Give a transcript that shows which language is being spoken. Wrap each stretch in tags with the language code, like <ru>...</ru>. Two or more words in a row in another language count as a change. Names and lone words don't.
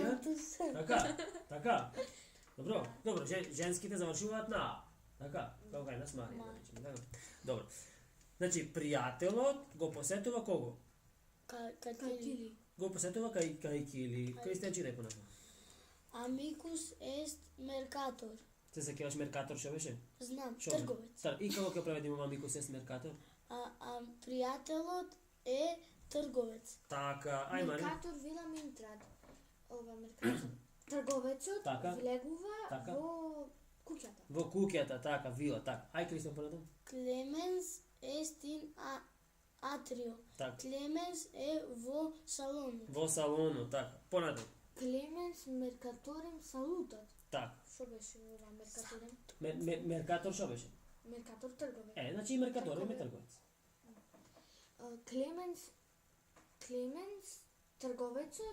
<mk>Маријантус. Така. Добро, женските завршуваат на А. Така, како кај нас Марија, да речеме, така. Добро. Значи, пријателот го посетува кого? Кајки. Го посетува кајкили. Кристијан читай понатаму.</mk> <la>Amicus est mercator.</la> <mk>Се сеќаваш Меркатор што беше? Знам, Шо? трговец. И како ќе преведиме</mk> <la>Amicus est</la> <mk>Меркатор? А пријателот е трговец. Така, ај Мари.</mk> <la>mercator villam intrat.</la> <mk>Ова меркатор. Трговецот Така. влегува Така. во куќата. Во куќата, така, вила, така. Ај Кристијан понатаму.</mk> <la>Clemens est in atrio.</la> <mk>Така. Clemens е во салону. Во салону, така. Понатаму.</mk> <la>Clemens mercatorem salutat.</la> <mk>Така. Што беше ова меркаторем? Меркатор што беше? Меркатор трговец. Значи и Меркатор е трговец. Клеменс трговецот</mk>